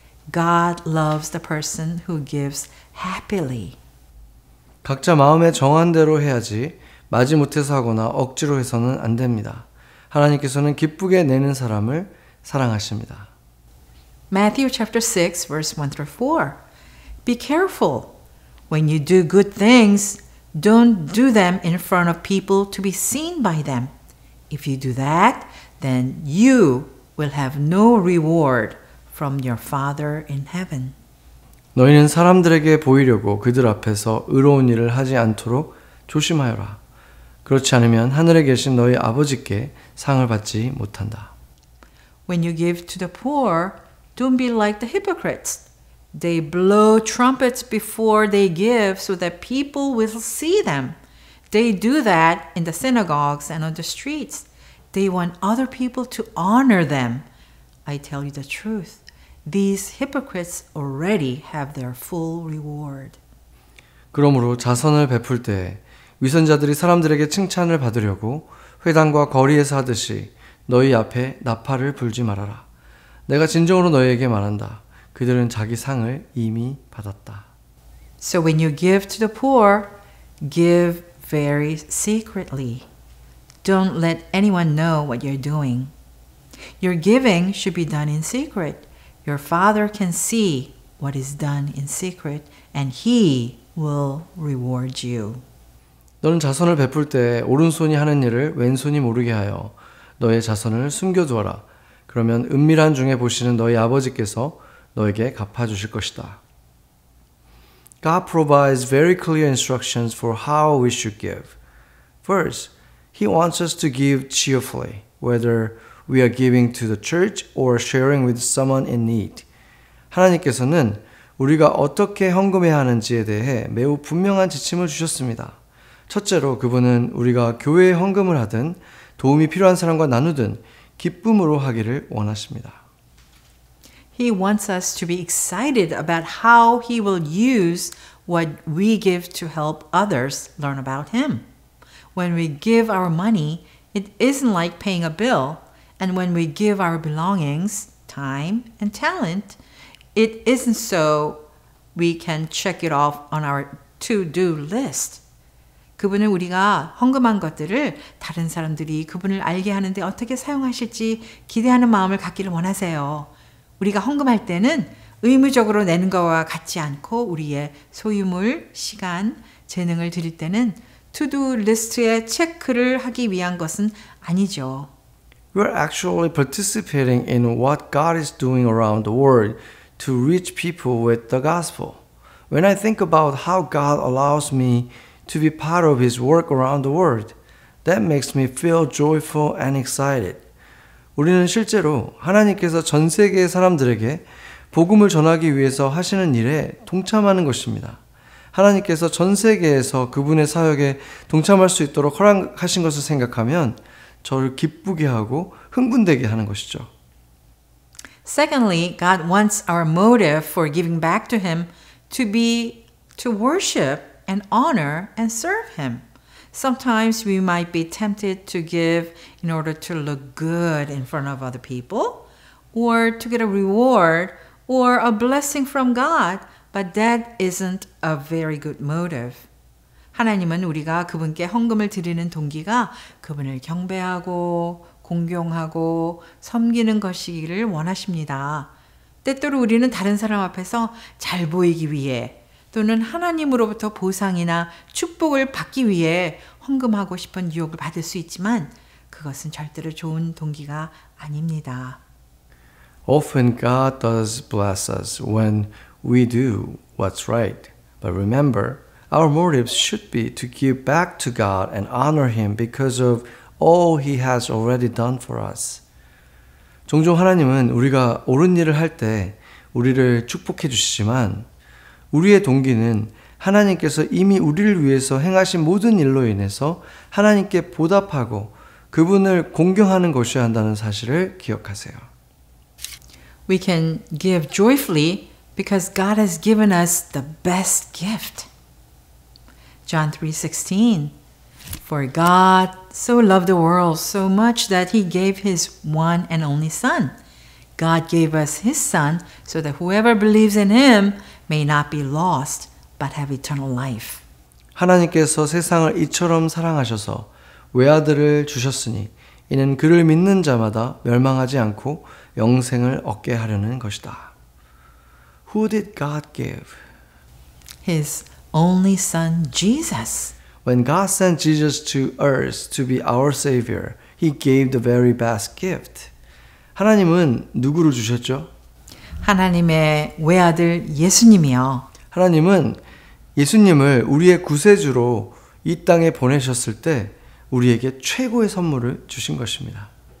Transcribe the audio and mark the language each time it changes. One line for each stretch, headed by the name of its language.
English: God loves the person who gives happily.
Korean: 각자 마음에 정한 대로 해야지 마지못해서 하거나 억지로 해서는 안 됩니다. 하나님께서는 기쁘게 내는 사람을 사랑하십니다.
English: Matthew chapter 6 verse 1 through 4. Be careful. When you do good things, don't do them in front of people to be seen by them. If you do that, then you will have no reward from your Father in heaven.
Korean: 너희는 사람들에게 보이려고 그들 앞에서 의로운 일을 하지 않도록 조심하여라. 그렇지 않으면 하늘에 계신 너희 아버지께 상을 받지 못한다.
English: When you give to the poor, don't be like the hypocrites. They blow trumpets before they give so that people will see them. They do that in the synagogues and on the streets. They want other people to honor them. I tell you the truth. These hypocrites already have their full reward.
Korean: 그러므로 자선을 베풀 때 위선자들이 사람들에게 칭찬을 받으려고 회당과 거리에서 하듯이 너희 앞에 나팔을 불지 말아라. 내가 진정으로 너희에게 말한다. 그들은 자기 상을 이미 받았다.
English: So when you give to the poor, give very secretly. Don't let anyone know what you're doing. Your giving should be done in secret. Your Father can see what is done in secret, and He will reward you.
Korean: 너는 자선을 베풀 때 오른손이 하는 일을 왼손이 모르게 하여 너의 자선을 숨겨두어라. 그러면 은밀한 중에 보시는 너희 아버지께서 너에게 갚아주실 것이다.
English: God provides very clear instructions for how we should give. First, He wants us to give cheerfully, whether we are giving to the church or sharing with someone in need.
Korean: 하나님께서는 우리가 어떻게 헌금해야 하는지에 대해 매우 분명한 지침을 주셨습니다. 첫째로 그분은 우리가 교회에 헌금을 하든 도움이 필요한 사람과 나누든 기쁨으로 하기를 원하십니다.
English: He wants us to be excited about how He will use what we give to help others learn about Him. When we give our money, it isn't like paying a bill. And when we give our belongings, time, and talent, it isn't so we can check it off on our to-do list.
Korean: 그분은 우리가 헌금한 것들을 다른 사람들이 그분을 알게 하는데 어떻게 사용하실지 기대하는 마음을 갖기를 원하세요. 우리가 헌금할 때는 의무적으로 내는 것과 같지 않고 우리의 소유물, 시간, 재능을 드릴 때는 to-do 리스트에 체크를 하기 위한 것은 아니죠.
English: We are actually participating in what God is doing around the world to reach people with the gospel. When I think about how God allows me to be part of His work around the world, that makes me feel joyful and excited.
Korean: 우리는 실제로 하나님께서 전 세계의 사람들에게 복음을 전하기 위해서 하시는 일에 동참하는 것입니다. 하나님께서 전 세계에서 그분의 사역에 동참할 수 있도록 허락하신 것을 생각하면 저를 기쁘게 하고 흥분되게 하는 것이죠.
English: Secondly, God wants our motive for giving back to Him to be to worship and honor and serve Him. Sometimes we might be tempted to give in order to look good in front of other people, or to get a reward or a blessing from God, but that isn't a very good motive.
Korean: 하나님은 우리가 그분께 헌금을 드리는 동기가 그분을 경배하고 공경하고 섬기는 것이기를 원하십니다. 때때로 우리는 다른 사람 앞에서 잘 보이기 위해 또는 하나님으로부터 보상이나 축복을 받기 위해 헌금하고 싶은 유혹을 받을 수 있지만 그것은 절대로 좋은 동기가 아닙니다.
English: Often God does bless us when we do what's right. But remember, our motives should be to give back to God and honor Him because of all He has already done for us.
Korean: 종종 하나님은 우리가 옳은 일을 할 때 우리를 축복해 주시지만 우리의 동기는 하나님께서 이미 우리를 위해서 행하신 모든 일로 인해서 하나님께 보답하고 그분을 공경하는 것이어야 한다는 사실을 기억하세요.
English: We can give joyfully because God has given us the best gift. John 3:16 For God so loved the world so much that He gave His one and only Son. God gave us His Son so that whoever believes in Him may not be lost but have eternal life.
Korean: 하나님께서 세상을 이처럼 사랑하셔서 외아들을 주셨으니 이는 그를 믿는 자마다 멸망하지 않고 영생을 얻게 하려는 것이다.
English: Who did God give? His only Son, Jesus. When God sent Jesus to earth to be our Savior, He gave the very best gift.
Korean: 하나님은 누구를 주셨죠? 하나님의 외아들 예수님이요. 하나님은 예수님을 우리의 구세주로 이 땅에 보내셨을 때 우리에게 최고의 선물을 주신 것입니다.